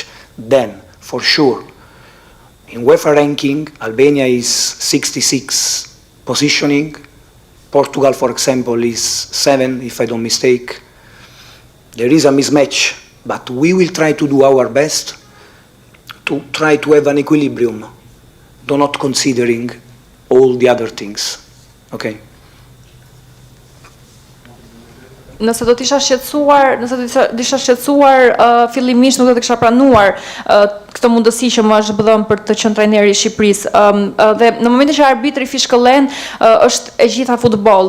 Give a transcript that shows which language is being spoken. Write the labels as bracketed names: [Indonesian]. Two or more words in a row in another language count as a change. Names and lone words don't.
[English] Then, for sure, in UEFA ranking, Albania is 66 positioning. Portugal, for example, is 7, if I don't mistake. There is a mismatch, but we will try to do our best to try to have an equilibrium, do not considering all the other things. Okay. [Albanian] Nëse do t'isha shqetësuar, fillimisht nuk do të kisha pranuar këtë mundësi që më është dhënë për të qenë trajneri i Shqipërisë. Dhe në momentin që arbitri fishkëllen, është e gjitha futboll.